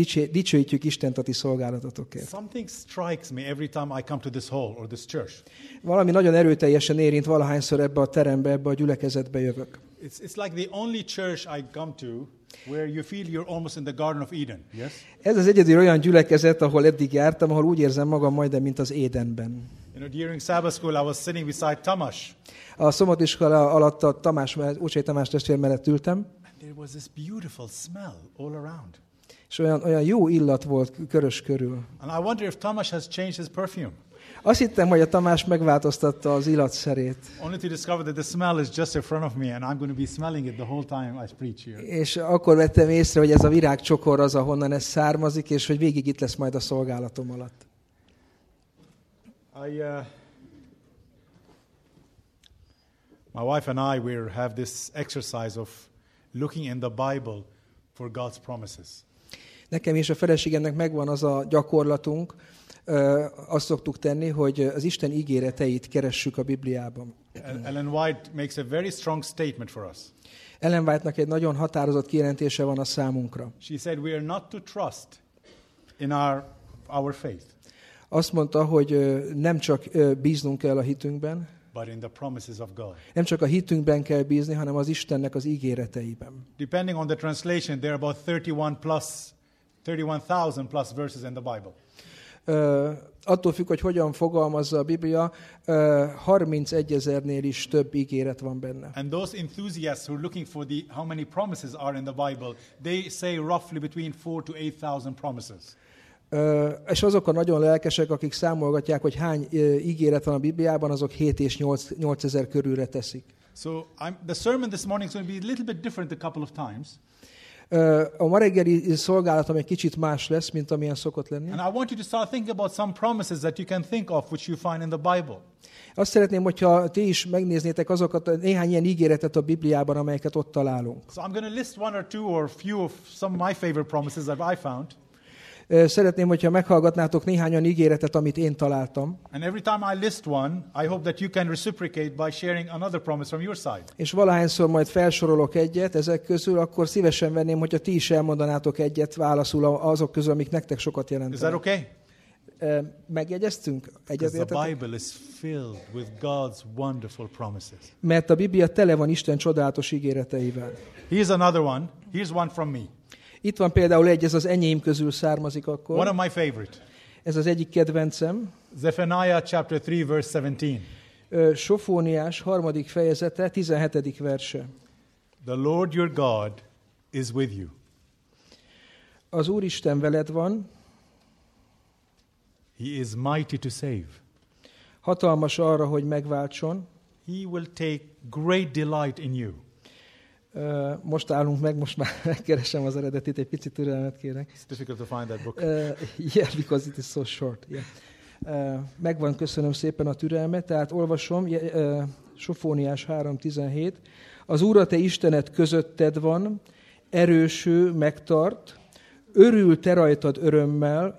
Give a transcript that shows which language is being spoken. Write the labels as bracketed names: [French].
[Hungarian] Dicsőítjük Istent a ti szolgálatotokért. [English] Something strikes me every time I come to this hall or this church. [Hungarian] Valami nagyon erőteljesen érint valahányszor ebbe a terembe, ebbe a gyülekezetbe jövök. [English] It's like the only church I come to where you feel you're almost in the Garden of Eden. Yes. [Hungarian] Ez az egyedül olyan gyülekezet, ahol eddig jártam, ahol úgy érzem magam majdnem, mint az Édenben. [English] You know, during Sabbath school, I was sitting beside Tamás. [Hungarian] A szombatiskola alatt a Tamás, Ócsai Tamás testvér mellett ültem. [English] There was this beautiful smell all around. [Hungarian] És olyan jó illat volt körös körül. [English] And I wonder if Tamás has changed his perfume. [Hungarian] Azt hittem, hogy a Tamás megváltoztatta az illatszerét. [English] Only to discover that the smell is just in front of me and I'm going to be smelling it the whole time I preach here. [Hungarian] És akkor vettem észre, hogy ez a virágcsokor az, ahonnan ez származik, és hogy végig itt lesz majd a szolgálatom alatt. [English] My wife and I will have this exercise of looking in the Bible for God's promises. [Hungarian] Nekem és a feleségemnek megvan az a gyakorlatunk, azt szoktuk tenni, hogy az Isten ígéreteit keressük a Bibliában. [English] Ellen White makes a very strong statement for us. [Hungarian] Ellen White-nak egy nagyon határozott kijelentése van a számunkra. [English] She said we are not to trust in our faith. [Hungarian] Azt mondta, hogy nem csak bíznunk kell a hitünkben. [English] But in the promises of God. [Hungarian] Nem csak a hitünkben kell bízni, hanem az Istennek az ígéreteiben. [English] Depending on the translation, there are about 31,000 plus verses in the Bible. [Hungarian] Attól függ, hogy hogyan fogalmazza a Biblia, 31,000-nél is több ígéret van benne. [English] And those enthusiasts who are looking for the how many promises are in the Bible, they say roughly between 4,000 to 8,000 promises. [Hungarian] És azok a nagyon lelkesek, akik számolgatják, hogy hány ígéret van a Bibliában, azok 7 és 8 ezer körülre teszik. [English] So the sermon this morning is going to be a little bit different a couple of times. [Hungarian] A ma reggeli szolgálatom egy kicsit más lesz, mint amilyen szokott lenni. [English] And I want you to start thinking about some promises that you can think of, which you find in the Bible. [Hungarian] Azt szeretném, hogyha ti is megnéznétek azokat néhány ilyen ígéretet a Bibliában, amelyeket ott találunk. [English] So I'm going to list one or two or few of some of my favorite promises that I found. [Hungarian] Szeretném, hogyha meghallgatnátok néhányan ígéretet, amit én találtam. [English] And every time I list one, I hope that you can reciprocate by sharing another promise from your side. [Hungarian] És valahányszor majd felsorolok egyet ezek közül, akkor szívesen venném, hogyha ti is elmondanátok egyet válaszul azok közül, amik nektek sokat jelentenek. [English] Is that okay? [Hungarian] Megjegyeztünk egyetértetek. [English] The Bible is filled with God's wonderful promises. [Hungarian] Mert a Biblia tele van Isten csodálatos ígéreteivel. [English] Here's another one. Here's one from me. [Hungarian] Itt van például egy, ez az enyém közül származik akkor. [English] One of my favorite. [Hungarian] Ez az egyik kedvencem. [English] Zephaniah chapter 3 verse 17. [Hungarian] Sofóniás harmadik fejezete 17. [English] verse. The Lord your God is with you. [Hungarian] Az Úristen veled van. [English] He is mighty to save. [Hungarian] Hatalmas arra, hogy megváltson. [English] He will take great delight in you. [Hungarian] Most állunk meg, most már keresem az eredetit, egy picit türelmet kérek. [English] It's difficult to find that book. Yeah, because it is so short. Yeah. [Hungarian] Megvan, köszönöm szépen a türelmet. Tehát olvasom, Sofóniás 3.17. Az Úr a te Istened közötted van, erőső, megtart, örül te rajtad örömmel.